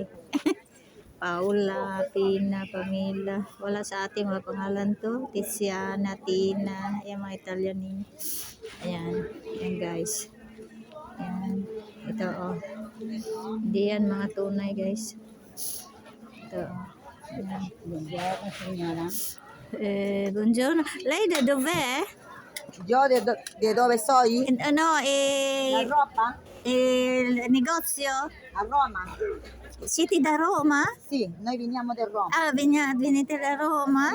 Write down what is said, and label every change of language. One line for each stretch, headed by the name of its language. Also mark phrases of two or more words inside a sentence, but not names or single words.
Filipino: Paula, Pina, Pamela. Wala sa ating mga pangalan to. Tiziana, Tina. Yung mga Italian name. Ayan. Ayan guys. Ayan. Ito oh. Hindi yan mga tunay guys. Ito oh. Ayan.
Italian: Buongiorno signora. Buongiorno. Lei da dov'è? Io di dove sei? No, A Roma? il negozio? A Roma? Siete da Roma? Sì, noi veniamo da Roma. Ah, venite da Roma?